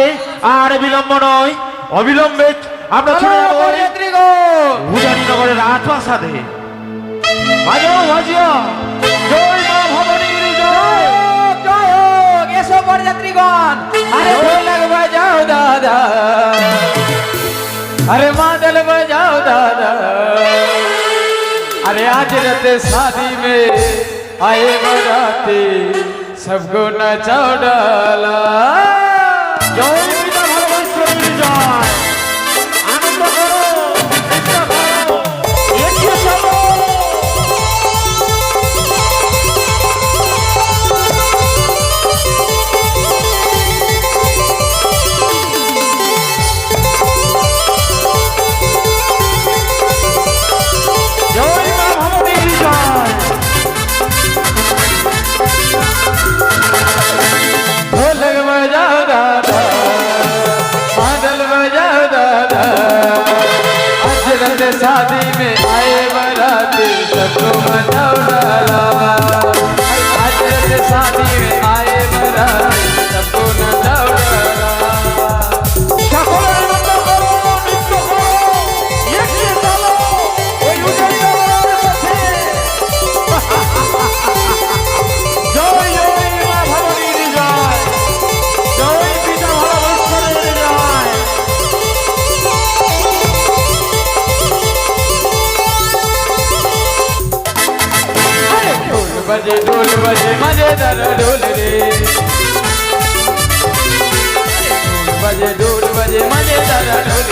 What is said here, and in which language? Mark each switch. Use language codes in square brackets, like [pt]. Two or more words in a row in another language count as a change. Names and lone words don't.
[bn] আর বিলম্ব নয়, অবিলম্বে আমরা ছুটে যাবো উজানি নগরের রাজপ্রাসাদে। বাজাও বাজিও, জয় মা ভবানীর জয়। জয় হোক, এসো বরযাত্রীগণ, আরে ঢোলক বাজাও দাদা, [hi] अरे मादल बजाओ दादा, अरे आज रात शादी में आए बराती, सबको नचाओ डाला। [bn] জয় পিতা ভগবানের জয়। আনন্দ করো, নৃত্য করো, এগিয়ে চলো। জয় মা ভবানীর জয়। [hi] ढोलक बजाओ दादा, मादल बजाओ दादा, आज रात शादी में आए बराती, सबको मचाओ डाला। आज रात शादी में आए बराती, सबको नचाओ डाला। [bn] সকলে আনন্দ করো, নৃত্য করো, এগিয়ে চলো ওই উজানি নগরের পথে। জয় জয় মা ভবানীর জয়, জয় পিতা ভগবানের জয়। [hi] ढोल बजे मजेदार ढोल रे, ढोल बजे मजेदार ढोल।